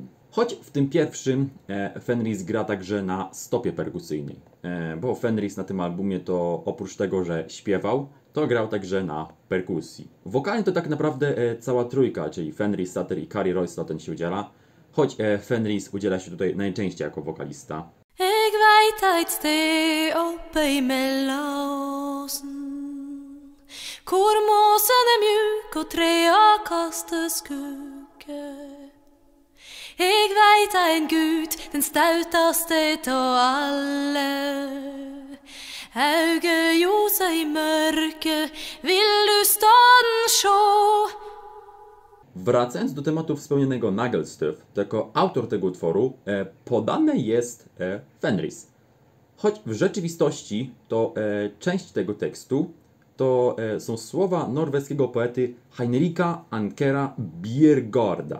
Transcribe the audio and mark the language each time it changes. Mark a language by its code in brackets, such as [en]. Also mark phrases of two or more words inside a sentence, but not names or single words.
[pl] Choć w tym pierwszym Fenris gra także na stopie perkusyjnej, bo Fenris na tym albumie to oprócz tego, że śpiewał, to grał także na perkusji. Wokalnie to tak naprawdę cała trójka, czyli Fenris, Sater i Kari Royslaten się udziela, choć Fenris udziela się tutaj najczęściej jako wokalista. [no] Jeg veit eit sted oppe imellom osen, hvor måsen er mjuk og trea kaster skugge. Jeg veit ein Gud, den stautaste ta alle. Auge ljosa i mørke, vil du staden sjå? [pl] Wracając do tematu wspomnianego Nagelstuf, to jako autor tego utworu podany jest Fenris. Choć w rzeczywistości to część tego tekstu to są słowa norweskiego poety Heinrika Ankera Biergarda.